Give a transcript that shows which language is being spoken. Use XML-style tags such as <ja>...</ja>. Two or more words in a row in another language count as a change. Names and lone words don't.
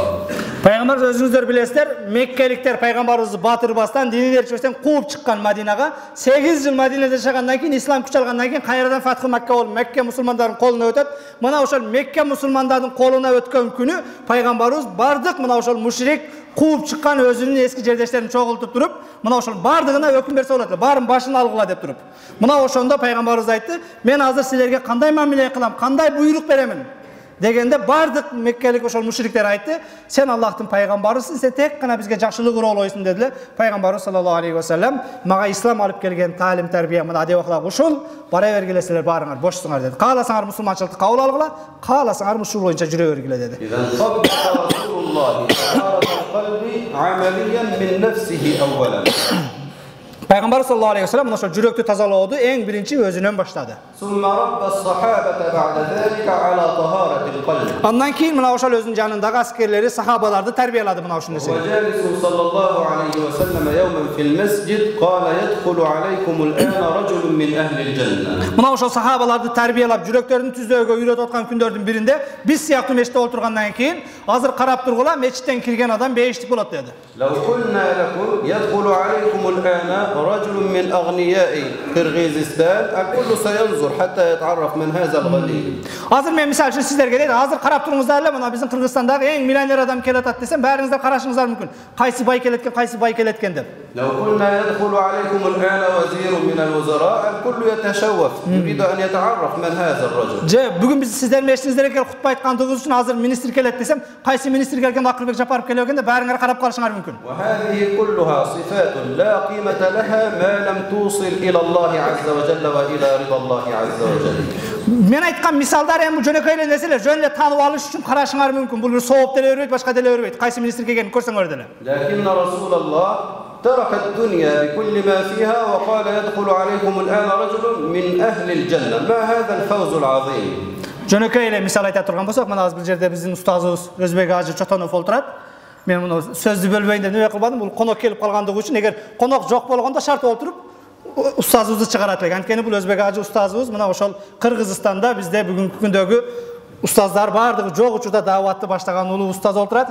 <ky>Пайгамбар өзүңүздөр билесиздер, Меккеликтер пайгамбарыбызды батырбастан, динин эрчибестен кууп чыккан Мадинага. 8 жыл Мадинада жашагандан кийин, ислам күч алгандан кийин кайрадан Фатхы Макка болуп, Мекке мусулмандардын колуна өтөт. Мына ошол Мекке мусулмандардын колуна өткөн күнү пайгамбарыбыз бардык мына ошол мушрик кууп чыккан өзүнүн эски жердештерин чогултуп туруп, мына ошол бардыгына өкүм берсе болот, баарын башын алгыла деп туруп. Мына ошондо пайгамбарыбыз айтты: "Мен азыр силерге кандай мамиле кылам, кандай буйрук беремин?" Дегенде бардык Меккелик ошол мушриктер айтты: "Сен Аллахтын пайгамбарысың, сен тек гана бизге жакшылык уроолойсуң" дедилер. Пайгамбарыбыз</ky> <ar>صلى الله عليه وسلم</ar> <ky>мага ислам алып келген таалим тарбия, мына адеп ахлак ушул, бара бергиле силер баарыңар бошсуңар деди. Кааласаңар мусулманчылыкты кабыл алгыла, кааласаңар ушул боюнча жүрө бергиле деди.</ky> <ar>إذا طبق رسول الله طهارة القلب عمليا من نفسه أولا.</ar> <ky>Пайгамбар</ky> <ar>صلى الله عليه وسلم</ar> <ky>ошол жүрөктү тазалооду эң биринчи өзүнөн баштады.</ky> <ar>ثم ربى الصحابة بعد ذلك على طهارة القلب.</ar> <ky>Андан кийин мына ошол өзүнүн жанындагы аскерлери, сахабаларды тарбиялады мына ушул нерсе.</ky> <ar>وجالس صلى الله عليه وسلم يوما في المسجد قال يدخل عليكم الآن رجل من أهل الجنة.</ar> <ky>Мына ошол сахабаларды тарбиялап, жүрөктөрүн түзөөгө үйрөтүп аткан күндөрдүн биринде биз сыяктуу мечитте отургандан кийин азыр карап тургула, мечиттен кирген адам бейиштик болот dedi.</ky> <ar>لو قلنا لكم يدخل عليكم الآن رجل من أغنياء قرغيزستان الكل سينظر حتى يتعرف من هذا الغني.</ar> <ky>Азыр мен мисал үчүн сиздерге дейт, азыр карап туруңуздар эле, мына биздин Кыргызстандагы эң миллионер адам келет атат десем, баарыңыздар карашыңыздар мүмкүн. Кайсы бай келеткен, кайсы бай келеткен деп.</ky> <ar>لو قلنا يدخل عليكم الآن وزير من الوزراء الكل يتشوف يريد أن يتعرف من هذا الرجل.</ar> <ky>Же бүгүн биз сиздердин мечитиңиздерге келип хутба айткандыгыбыз үчүн азыр министр келет десем, кайсы министр келген, Акырбек Жапаров келген деп баарыңар карап калышыңар мүмкүн.</ky> <ar>وهذه كلها صفات لا قيمة لها ما لم توصل إلى الله عز وجل وإلى رضا الله عز وجل.</ar> <ky>Мен айткан мисалдар эми жөнөкөй эле нерселер, жөн эле таанып алыш үчүн карашыңар мүмкүн. Бул сооп деле бербейт, башка деле бербейт. Кайсы министр келгенин көрсөңөр деле.</ky> <ar>لكن رسول الله ترك الدنيا بكل ما فيها وقال يدخل عليكم الآن رجل من أهل الجنة. ما هذا الفوز العظيم.</ar> <ky>Жөнөкөй эле мисал айта турган болсок, мына бул жерде биздин устазыбыз Өзбек Ажы Чотонов олтурат. Мен муну сөздү бөлбөйүн деп неме кылбадым. Бул конок келип калгандыгы үчүн, эгер конок жок болгондо шарт олтуруп устазыбызды чыгарат элек. Анткени бул Өзбек Ажы устазыбыз мына ошол Кыргызстанда бизде бүгүнкү күндөгү устаздар бардыгы жок учурда дааватты баштаган улуу устаз олтурат.</ky>